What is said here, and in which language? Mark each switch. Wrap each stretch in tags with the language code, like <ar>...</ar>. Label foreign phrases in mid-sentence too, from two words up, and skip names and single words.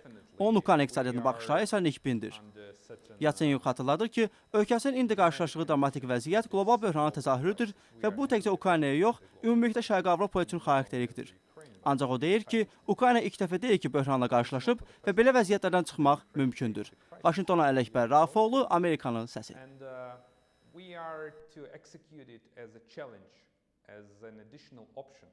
<az>Onun Ukrayna iqtisadiyyatına baxışları isə nikbindir. Yatsenyuk xatırladır ki, ölkəsinin indi qarşılaşdığı dramatik vəziyyət qlobal böhranın təzahürüdür və bu təkcə Ukraynaya yox, ümumilikdə Şərqi Avropa üçün xarakterikdir. Ancaq o deyir ki, Ukrayna ilk dəfə deyil ki, böhranla qarşılaşıb və belə vəziyyətlərdən çıxmaq mümkündür. Vaşinqtondan Ələkbər Rafoğlu, Amerikanın səsi.</az> <en>We are to execute it as a challenge, as an additional option.</en>